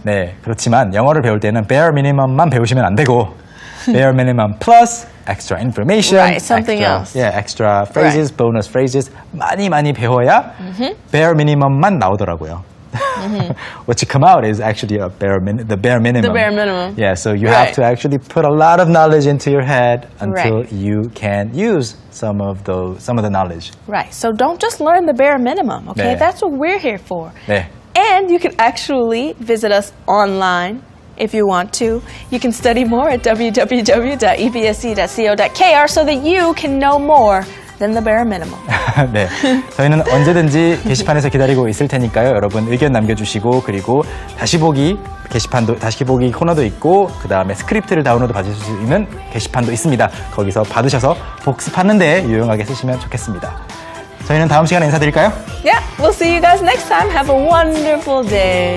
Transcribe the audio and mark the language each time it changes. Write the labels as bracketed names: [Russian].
[Korean] 네, 그렇지만 영어를 배울 때는 bare minimum만 배우시면 안 되고 [English] bare minimum plus extra information, Right, something extra, else. Yeah, extra phrases, bonus phrases [Korean] 많이 배워야 bare minimum만 나오더라고요. [English] What you come out is actually the bare minimum. The bare minimum. Yeah, so you Right. have to actually put a lot of knowledge into your head until Right. you can use some of the knowledge. Right. So don't just learn the bare minimum, okay? [Korean] 네. [English] That's what we're here for. [Korean] 네. [English] And you can actually visit us online if you want to. You can study more at www.ebsc.co.kr so that you can know more than the bare minimum. [Korean] 네, 저희는 언제든지 게시판에서 기다리고 있을 테니까요. 여러분 의견 남겨주시고 그리고 다시 보기 코너도 있고 그 다음에 스크립트를 다운로드 받으실 수 있는 게시판도 있습니다. 거기서 받으셔서 복습하는 데 유용하게 쓰시면 좋겠습니다. 저희는 다음 시간에 인사드릴까요? [English] Yeah, we'll see you guys next time. Have a wonderful day.